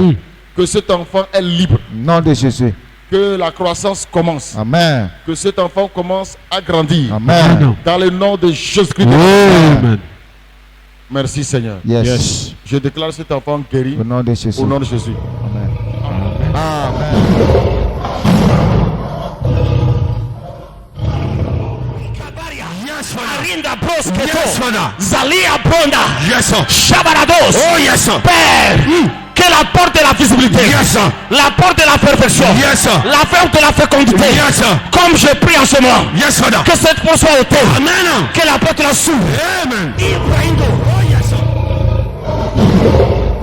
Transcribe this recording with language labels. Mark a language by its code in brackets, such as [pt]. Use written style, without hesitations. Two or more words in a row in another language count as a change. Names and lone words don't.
[fr] que cet enfant est libre. Nom de Jésus. Que la croissance commence. Amen. Que cet enfant commence à grandir. Amen. Dans le nom de Jésus-Christ. Amen. Merci Seigneur. [en] Yes. Yes. [fr] Je déclare cet enfant guéri Au nom de Jésus. au nom de Jésus. Amen. Amen. Arinda brosketo. [en] Yes, Father. Zalia bronda. Yes, sir. Shabarados. Oh, yes, sir. [fr] Père, que la porte de la visibilité, [en] Yes, sir. [fr] la porte de la perfection, [en] Yes, sir. [fr] la porte de la fécondité, [en] Yes, sir. [fr] comme je prie en ce moment, [en] Yes, Father. [fr] que cette porte soit ôtée, Amen. que la porte la s'ouvre. Amen. Ibrahim, [en] oh yes, sir.